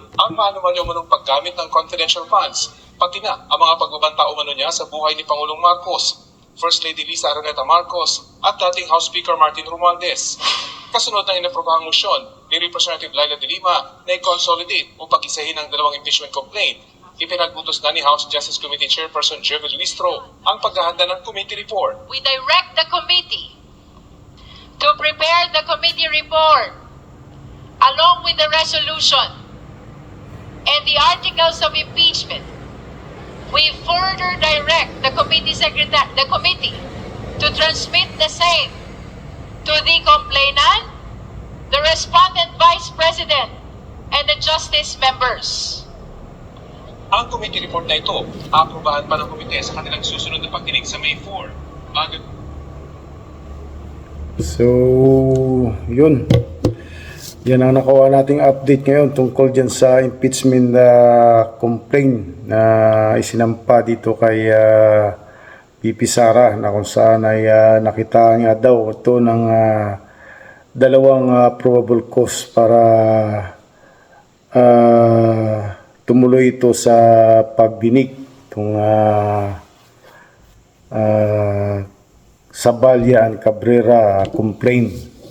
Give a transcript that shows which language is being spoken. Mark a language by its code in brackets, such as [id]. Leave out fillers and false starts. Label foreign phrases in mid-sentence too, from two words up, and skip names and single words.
[tl] ang maano-manong paggamit ng confidential funds, pati na ang mga pagbabanta umano niya sa buhay ni Pangulong Marcos, First Lady Lisa Araneta Marcos, at dating House Speaker Martin Romualdez. Kasunod ng inaprobahang motion ni Representative Laila de Lima na i-consolidate o pag-isahin ang dalawang impeachment complaint, ipinagbutos na ni House Justice Committee Chairperson Jervil Luistro ang paghahanda ng committee report. [en] We direct the committee to prepare the committee report along with the resolution and the articles of impeachment. We further direct the committee to transmit the same to the complainant, the respondent vice president, and the justice members. [tl] Ang committee report na ito, aprobahan pa ng komite sa kanilang susunod na pagdinig sa May 4. So, yun. Yan ang nakuha nating update ngayon tungkol dyan sa impeachment complaint na isinampa dito kay BP Sara na kung saan ay nakita niya daw ito ng dalawang probable cause para tumuloy ito sa pagdinig itong Sabalya and Cabrera complaint.